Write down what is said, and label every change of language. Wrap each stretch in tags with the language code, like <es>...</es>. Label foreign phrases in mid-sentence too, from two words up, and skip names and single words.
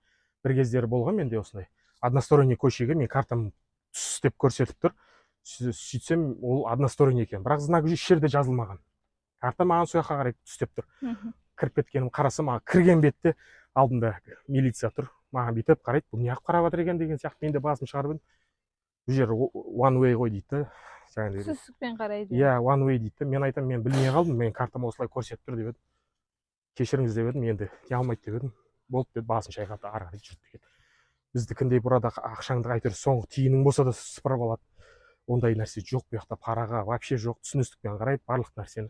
<kk>Бір кездері болған менде осындай. Односторонний көшеге мен картам түс деп көрсетіп тұр. Сөйтсем, ол односторонний екен. Бірақ знак еш жерде жазылмаған. Карта маған сол жаққа қарай түс деп тұр. Кіріп кеткенім қарасам, кірген бетте алдында милиция тұр. Маған бүйтіп қарайды, бұл неғып қарап жатыр екен деген сияқты. Мен де басын шығарып едім. Бұл жер</kk> <en>one way</en> <kk>ғой дейді. Түсікпен қарайды.</kk> <en>One way</en> <kk>дейді. Мен айтам, мен білмей қалдым, мен картам осылай көрсетіп тұр деп едім. Кешіріңіз деп едім, енді не алмайды деп едім. Болды деді, басын шайқады, ары қарай жүрді кетті. Біздікіндей burada ақшаңды әйтеуір соңғы тиының болса да сыпырып алады. Ондай нәрсе жоқ, бұл жақта параға вообще жоқ, түсіністікпен қарайды барлық нәрсені.</kk>